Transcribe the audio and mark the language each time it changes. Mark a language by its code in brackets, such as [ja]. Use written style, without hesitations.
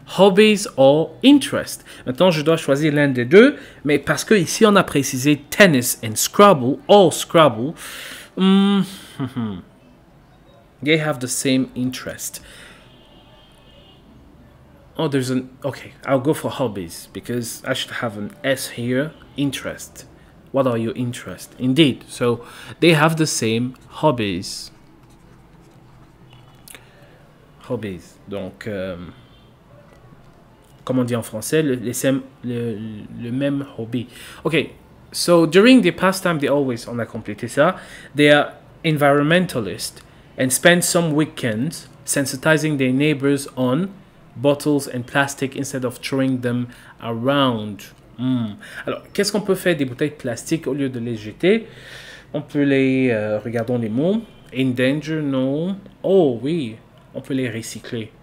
[en] Hobbies or interest. [fr] Maintenant, je dois choisir l'un des deux, mais parce que ici on a précisé [en] tennis and Scrabble, or Scrabble, they have the same interest. Oh, there's an... Okay, I'll go for hobbies, because I should have an S here. Interest. What are your interests? Indeed, so they have the same hobbies. Hobbies. [fr] Donc, comme on dit en français, le même hobby. [en] Okay, so during the pastime, they always, [fr] on a complété ça, [en] they are environmentalists and spend some weekends sensitizing their neighbors on bottles and plastic instead of throwing them around. [fr] Alors, qu'est-ce qu'on peut faire des bouteilles de plastique au lieu de les jeter? On peut les, regardons les mots, endanger, non. Oh oui, on peut les recycler.